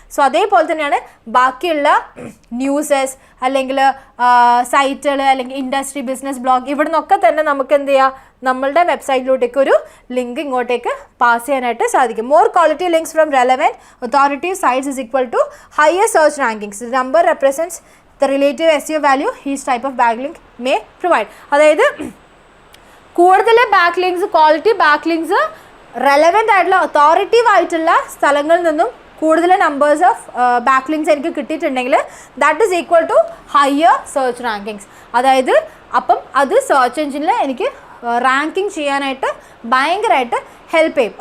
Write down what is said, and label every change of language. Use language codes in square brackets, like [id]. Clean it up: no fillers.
[ml] So അതേപോലെ തന്നെയാണ് ബാക്കിയുള്ള ന്യൂസസ്, അല്ലെങ്കിൽ സൈറ്റുകൾ, അല്ലെങ്കിൽ ഇൻഡസ്ട്രി, ബിസിനസ് ബ്ലോഗ്, ഇവിടെ നിന്നൊക്കെ തന്നെ നമുക്ക് എന്ത് ചെയ്യാം, നമ്മളുടെ വെബ്സൈറ്റിലോട്ടേക്ക് ഒരു ലിങ്ക് ഇങ്ങോട്ടേക്ക് പാസ് ചെയ്യാനായിട്ട് സാധിക്കും. [en] More quality links from relevant authoritative sites is equal to higher search rankings. Number represents the relative SEO value each type of backlink may provide. [ml] അതായത് കൂടുതൽ back links, quality back links relevant ആയിട്ടുള്ള അതോറിറ്റീവ് ആയിട്ടുള്ള സ്ഥലങ്ങളിൽ നിന്നും കൂടുതൽ numbers of back links എനിക്ക് കിട്ടിയിട്ടുണ്ടെങ്കിൽ [en] That is equal to higher search rankings. [ml] അതായത് അപ്പം അത് സെർച്ച് എഞ്ചിനിൽ എനിക്ക് റാങ്കിങ് ചെയ്യാനായിട്ട് ഭയങ്കരമായിട്ട് ഹെൽപ്പ് ചെയ്യും.